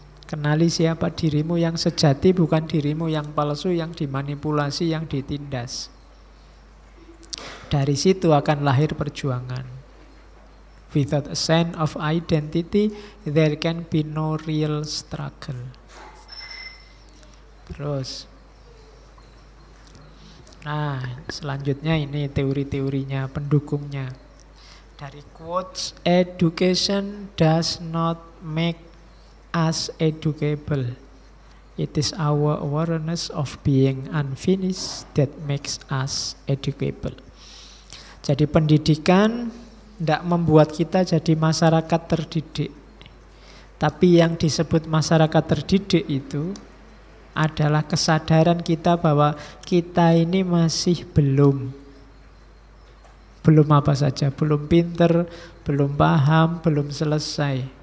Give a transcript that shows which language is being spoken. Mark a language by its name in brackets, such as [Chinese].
[Indonesian] Kenali siapa dirimu yang sejati, bukan dirimu yang palsu, yang dimanipulasi, yang ditindas. Dari situ akan lahir perjuangan. [English] Without a sense of identity, there can be no real struggle. [Indonesian] Terus, nah selanjutnya ini teori-teorinya, pendukungnya. [English] Dari quotes, education does not make us educable. It is our awareness of being unfinished that makes us educable. [Indonesian] Jadi pendidikan tidak membuat kita jadi masyarakat terdidik. Tapi yang disebut masyarakat terdidik itu adalah kesadaran kita bahwa kita ini masih belum apa saja, belum pinter, belum paham, belum selesai.